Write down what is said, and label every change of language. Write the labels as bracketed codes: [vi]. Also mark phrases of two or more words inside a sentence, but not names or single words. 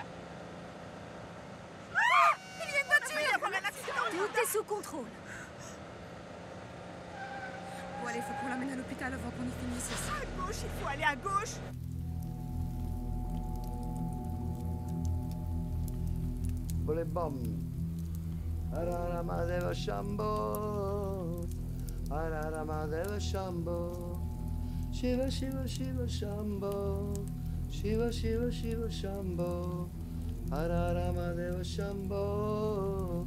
[fr] Ah! Il y a une voiture! Tout est sous contrôle. Bon, allez, faut qu'on l'amène à l'hôpital avant qu'on y finisse. À gauche, il faut aller à gauche. [hi] बोले बम. [sa] हरहरमहादेव शम्भो. हरहरमहादेव शम्भो. शिव शिव शिव शम्भो. शिव शिव शिव शम्भो. हरहरमहादेव शम्भो.